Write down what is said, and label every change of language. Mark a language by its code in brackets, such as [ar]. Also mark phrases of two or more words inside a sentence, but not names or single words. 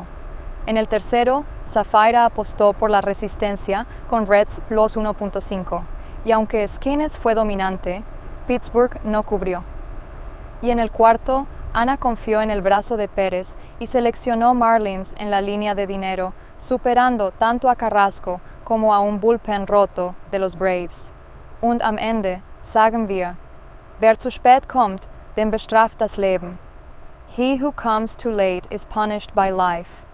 [es] En el tercero, Sapphira apostó por la resistencia con Reds plus 1.5, y aunque Skenes fue dominante, Pittsburgh no cubrió. Y en el cuarto, Ana confió en el brazo de Pérez y seleccionó Marlins en la línea de dinero, superando tanto a Carrasco como a un bullpen roto de los Braves. [de] Und am Ende sagen wir, wer zu spät kommt, dem bestraft das Leben. [en] He who comes too late is punished by life.